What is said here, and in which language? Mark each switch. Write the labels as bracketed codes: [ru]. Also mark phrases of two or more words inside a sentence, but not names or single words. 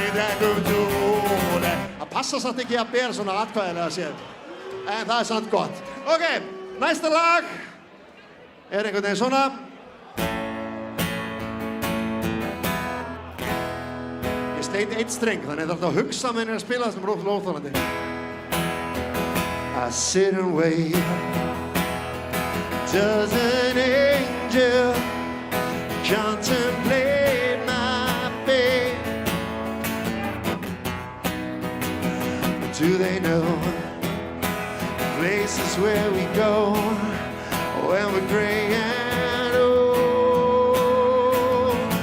[is] Það passa samt ekki að bera svona atkvæðilega séð. En það er samt gott. Ok, næsta lag er einhvern veginn svona. Ég sleit eitt streng, þannig það er alltaf að hugsa með henni að spila það sem er óþolandi. [en] I sit and wait. Does an angel contemplate my fate? Do they know places where we go when we're gray and old?